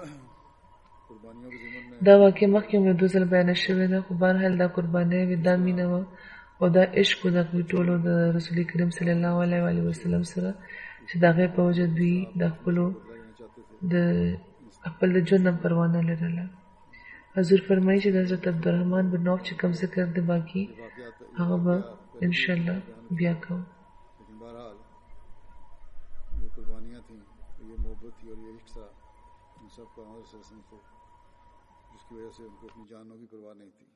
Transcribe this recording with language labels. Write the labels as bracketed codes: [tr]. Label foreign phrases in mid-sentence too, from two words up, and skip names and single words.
[ps] دا واقع مخکې هم یو 2 ځله بیان شوې ده، خو بهرحال دا قربانۍ وې، دا مینه وه او دا عشق و د هغوی ټولو د رسول کریم [ar] صلی الله علیه و وسلم [ps] سره چې د هغې په وجه دوی د خپل د ژوند هم پروا نه لرله. حضور فرمایي چې د حضرت عبدالرحمن بن عوف چې کوم ذکر دی باقي هغه به انشاءالله بیا کوو. [ur] لیکن بہرحال یہ قربانیاں تھیں، یہ محبت تھی اور یہ عشق تھا ان سب کا ہمارے سلسلے کو، جس کی وجہ سے ان کو اپنی جانوں کی پرواہ نہیں تھی.